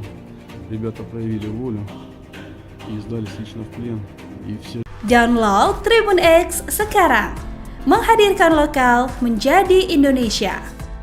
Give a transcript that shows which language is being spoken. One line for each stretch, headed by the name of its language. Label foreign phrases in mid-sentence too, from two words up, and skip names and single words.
Russian: Ребята проявили волю и сдались лично в плен. И все.
Indonesian: Download Tribun X sekarang, menghadirkan lokal menjadi Indonesia.